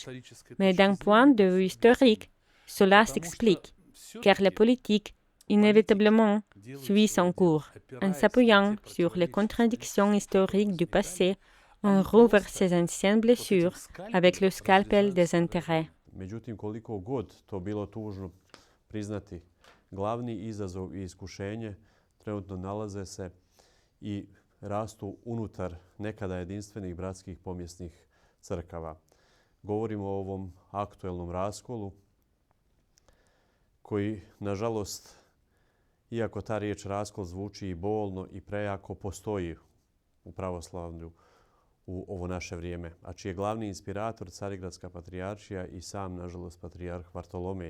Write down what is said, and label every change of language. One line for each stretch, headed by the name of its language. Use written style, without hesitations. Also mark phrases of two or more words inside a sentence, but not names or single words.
French: Mais d'un point de vue historique, cela s'explique, car la politique, inévitablement, suit son cours. En s'appuyant sur les contradictions historiques du passé, on rouvre ses anciennes blessures avec le scalpel des intérêts.
Serbian: Međutim, koliko god to bilo tužno priznati, glavni izazov i iskušenje trenutno nalaze se i rastu unutar nekada jedinstvenih bratskih pomjesnih crkava. Govorimo o ovom aktuelnom raskolu koji, nažalost, iako ta riječ raskol zvuči i bolno i prejako, postoji u pravoslavlju u ovo naše vrijeme, a čiji je glavni inspirator Carigradska patrijaršija i sam, nažalost, patrijarh Vartolomej.